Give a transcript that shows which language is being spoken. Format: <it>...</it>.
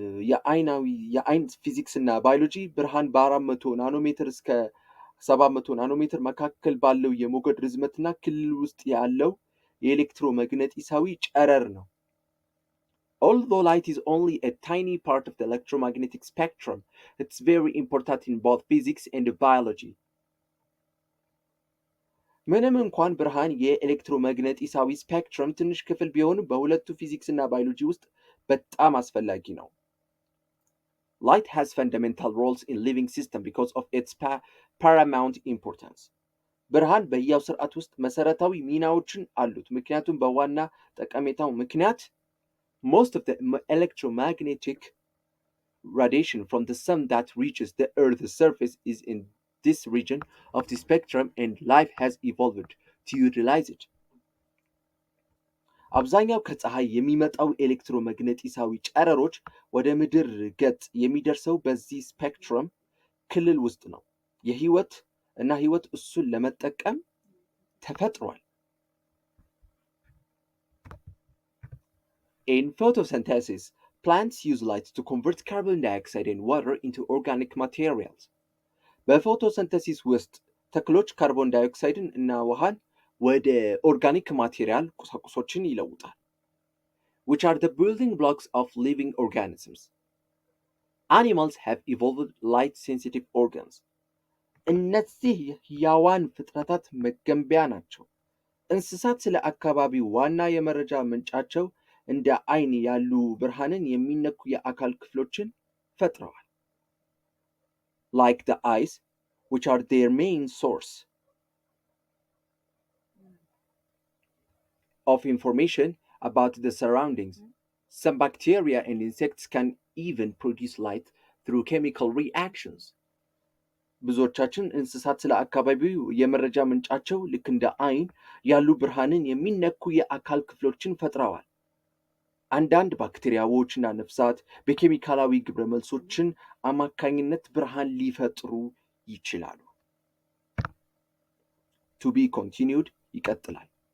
<am>የአይን ፊዚክስ እና ባዮሎጂ ብርሃን በ400 ናኖሜትር እስከ 700 ናኖሜትር መካከል ባለው የሞገድ ርዝመትና ክልል ውስጥ ያለው የኤሌክትሮመግነጢሳዊ ጨረር ነው።</am> <en>Although light is only a tiny part of the electromagnetic spectrum, it's very important in both physics and biology.</en> <am>ምንም እንኳን ብርሃን የኤሌክትሮመግነጢሳዊ ስፔክትረም ትንሽ ክፍል ቢሆንም በሁለቱ ፊዚክስ እና ባዮሎጂ ውስጥ በጣም አስፈላጊ ነው።</am> <en>Light has fundamental roles in living system because of its paramount importance.</en> <am>ብርሃን በሕያው ስርዓት ውስጥ መሰረታዊ ሚናዎችን አሉት ምክንያቱም በዋና ጠቀሜታው ምክንያት</am> <en>most of the electromagnetic radiation from the sun that reaches the earth's surface is in this region of the spectrum and life has evolved to utilize it.</en> <am>አብዛኛው ከፀሐይ የሚመጣው ኤሌክትሮመግነጢሳዊ ጨረሮች ወደ ምድር ገጽ የሚደርሰው በዚህ ስፔክትረም ክልል ውስጥ ነው። ህይወት እሱን ለመጠቀም ተፈጥሯል።</am> <en>In photosynthesis, plants use light to convert carbon dioxide and water into organic materials.</en> <am>በፎቶሲንተሲስ ውስጥ ተክሎች ካርቦን ዳይኦክሳይድን እና ውሃን ወደ ኦርጋኒክ ማቴሪያል ቁሳቁሶችን ይለውጣል።</am> <en>which are the building blocks of living organisms. Animals have evolved light sensitive organs.</en> <am>እነዚህ ሕያዋን ፍጥረታት መገንቢያ ናቸው። እንስሳት ስለ አካባቢ ዋና የመረጃ ምንጫቸው እንደ አይን ያሉ ብርሃንን የሚነኩ የአካል ክፍሎችን ፈጥረዋል።</am> <en>like the eyes, which are their main source of information about the surroundings. Some bacteria and insects can even produce light through chemical reactions.</en> <am>ብዙዎቻችን እንስሳት ስለ አካባቢው የመረጃ ምንጫቸው ልክ እንደ አይን ያሉ ብርሃንን የሚነኩ የአካል ክፍሎችን ፈጥረዋል። አንዳንድ ባክቴሪያዎችና ነፍሳት በኬሚካላዊ ግብረ መልሶችን አማካኝነት ብርሃን ሊፈጥሩ ይችላሉ።</am> <en>To be continued</en> <am>ይቀጥላል።</am>